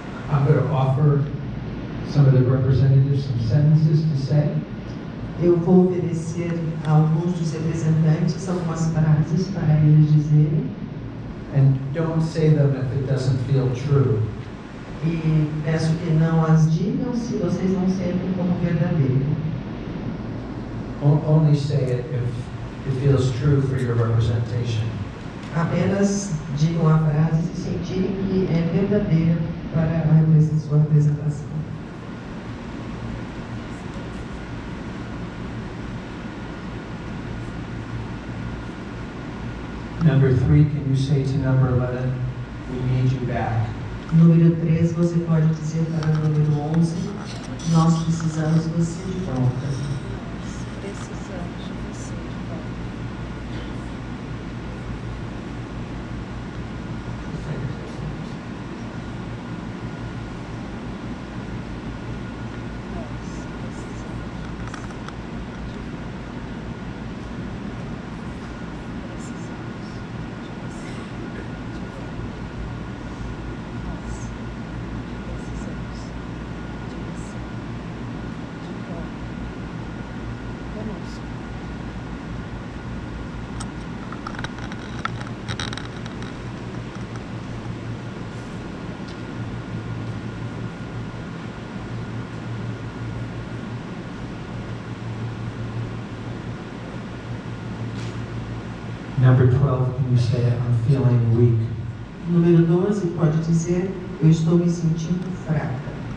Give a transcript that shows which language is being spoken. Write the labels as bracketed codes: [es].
[en] I'm going to offer some of the representatives some sentences to say. [pt] Eu vou oferecer a alguns dos representantes algumas frases para eles dizerem. [en] And don't say them if it doesn't feel true. [pt] E peço que não as digam se vocês não sentem como verdadeiro. [en] Only say it if it feels true for your representation. [pt] Apenas digam a frase se sentirem que é verdadeira para a sua representação. [en] Number 3, can you say to number 11, we need you back? [pt] Número 3, você pode dizer para o número 11, nós precisamos de você de volta. [en] Number 12, can you say, I'm feeling weak? [pt] Número 12, pode dizer, eu estou me sentindo fraca.